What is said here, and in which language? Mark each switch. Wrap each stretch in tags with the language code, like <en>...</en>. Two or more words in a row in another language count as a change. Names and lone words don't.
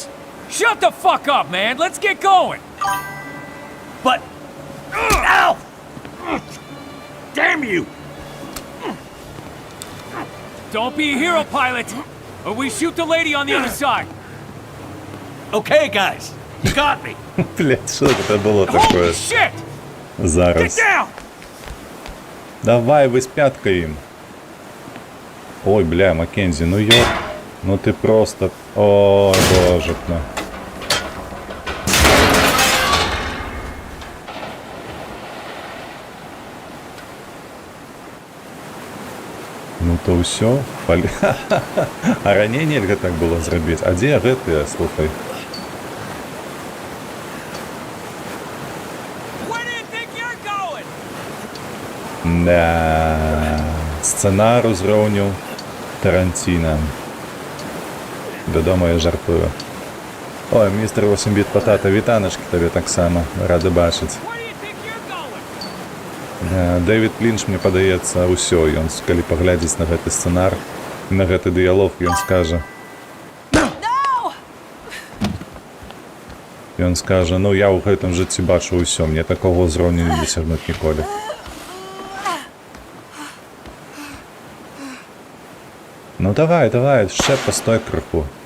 <en>Shut the fuck up, man! Let's get going! But... Ow! Damn you! Don't be a hero, pilot! Or we shoot the lady on the other side! Okay, guys. You got me.</en> <uk>Блять, що це було</uk> <en>Holy</en> <be>такое</be> <en>shit! Get</en> <be>зараз?</be> <en>down!</en> <uk>Давай, ви з пяткою. Ой, бля, Маккензі, ну йо. Ну ти просто... О, боже мой.</uk> <be>Ну то ўсё. А раней нельга так было зрабіць. А дзе гэтыя, слухай?</be> <en>Where do you think you're going?</en> <be>Да. Сцэнар узроўню Тарантіна. Вядома, я жартую. Ой, містер 8-біт Патата, вітанашкі табе таксама. Рады бачыць.</be> <en>Where do you think you're going?</en> <be>Дэвід Лінч, мне падаецца, ўсё. Ён, калі паглядзець на гэты сцэнар, на гэты дыялог, ён скажа... Ён скажа, ну я ў гэтым жыцці бачу ўсё, мне такога ўзроўню не дасягнуць ніколі. Ну давай, давай, яшчэ пастой крыху.</be>